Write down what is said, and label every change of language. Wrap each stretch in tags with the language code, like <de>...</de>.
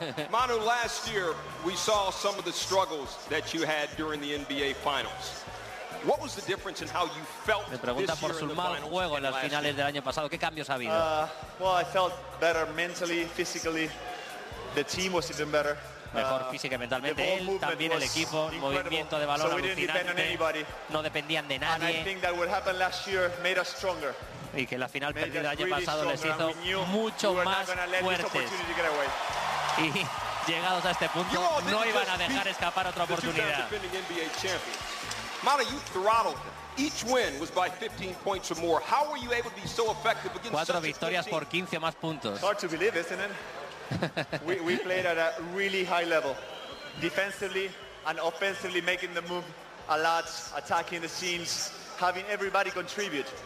<en>Manu, last year we saw some of the struggles that you had during the NBA Finals. What was the difference in how you felt?</en> <es>Me pregunta por su mal juego en las finales del año pasado. ¿Qué cambios ha habido?</es> <en>Well, I felt better mentally, physically. The team was even better.</en> <es>Mejor física y mentalmente. Él también, el equipo,</es> <en>incredible.</en> <es>Movimiento de balón, so alucinante.</es> <en>We didn't depend on anybody.</en> <es>No dependían de nadie.</es> <en>And I think that what happened last year made us stronger.</en> <es>Y que la final perdida del año pasado les hizo mucho más fuertes. Y llegados a este punto, no iban a dejar escapar otra oportunidad.</es> <en>Mario, you throttled. Each win was by 15 points or more. How were you able to be so effective against</en> <es>cuatro victorias por 15 más puntos?</es> <en>Hard to believe, isn't it? We played at a really high level, defensively and offensively, making the move a lot, attacking the scenes, having everybody contribute.</en>